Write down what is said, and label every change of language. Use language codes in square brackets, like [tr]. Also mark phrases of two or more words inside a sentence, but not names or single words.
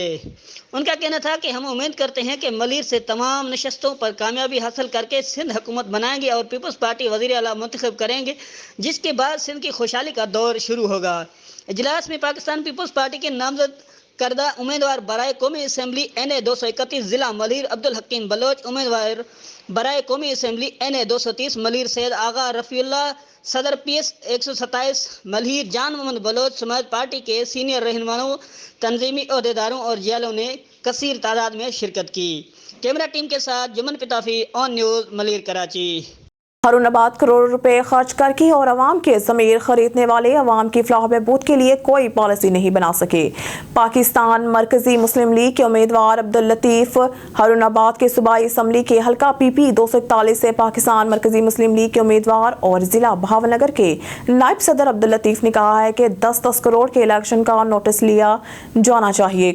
[hi] उनका कहना था कि हम उम्मीद करते हैं कि मलीर से तमाम नशस्तों पर कामयाबी हासिल करके सिंध हुकूमत बनाएंगे और पीपल्स पार्टी वज़ीर आला मुंतखब करेंगे, जिसके बाद सिंध की खुशहाली का दौर शुरू होगा। इजलास में पाकिस्तान पीपल्स पार्टी के नामजद करदा उम्मीदवार बराए कौमी असम्बली NA 231 ज़िला मलीर अब्दुल हकीम बलोच, उम्मीदवार बराए कौमी असम्बली NA 230 मलीर सैयद आगा रफ़ीउल्लाह, सदर PS 127 मलीर जान मोहम्मद बलोच समाज पार्टी के सीनियर रहनुमाओं, तंजीमी अहदेदारों और जेलों ने कसीर तादाद में शिरकत की। कैमरा टीम के साथ जुमन पिताफी, ऑन न्यूज़, मलीर, कराची। हारून-आबाद करोड़ों रुपए खर्च करके और अवाम के ज़मीर खरीदने वाले अवाम की फलाह बहबूद के लिए कोई पॉलिसी नहीं बना सके। पाकिस्तान मरकजी मुस्लिम लीग के उम्मीदवार अब्दुल लतीफ़ हारून-आबाद के सूबाई असम्बली के हल्का PP 241 से पाकिस्तान मरकजी मुस्लिम लीग के उम्मीदवार और ज़िला भावनगर के नायब सदर अब्दुल लतीफ़ ने कहा है कि 10-10 करोड़ के इलेक्शन का नोटिस लिया जाना चाहिए।